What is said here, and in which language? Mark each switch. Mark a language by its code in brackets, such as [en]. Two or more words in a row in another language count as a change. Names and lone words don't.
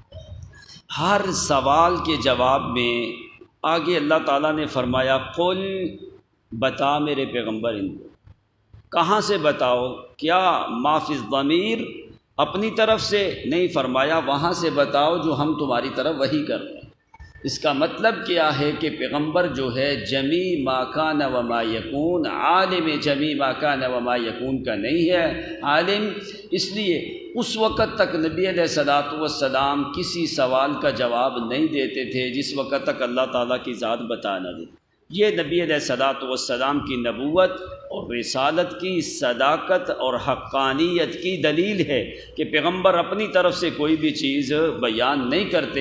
[ur] ہر سوال کے جواب میں آگے اللہ تعالیٰ نے فرمایا قل، بتا میرے پیغمبر ان کو، کہاں سے بتاؤ؟ کیا ما فی الضمیر اپنی طرف سے نہیں، فرمایا وہاں سے بتاؤ جو ہم تمہاری طرف وحی کر رہے ہیں۔ اس کا مطلب کیا ہے کہ پیغمبر جو ہے [ar] جمیع ما کان و ما یکون، [ur] عالم [ar] جمیع ما کان و ما یکون [ur] کا نہیں ہے عالم، اس لیے اس وقت تک نبی [ar] علیہ الصلوۃ والسلام [ur] کسی سوال کا جواب نہیں دیتے تھے جس وقت تک اللہ تعالیٰ کی ذات بتا نہ دے۔ یہ نبی [ar] علیہ الصلوۃ والسلام [ur] کی نبوت اور رسالت کی صداقت اور حقانیت کی دلیل ہے کہ پیغمبر اپنی طرف سے کوئی بھی چیز بیان نہیں کرتے۔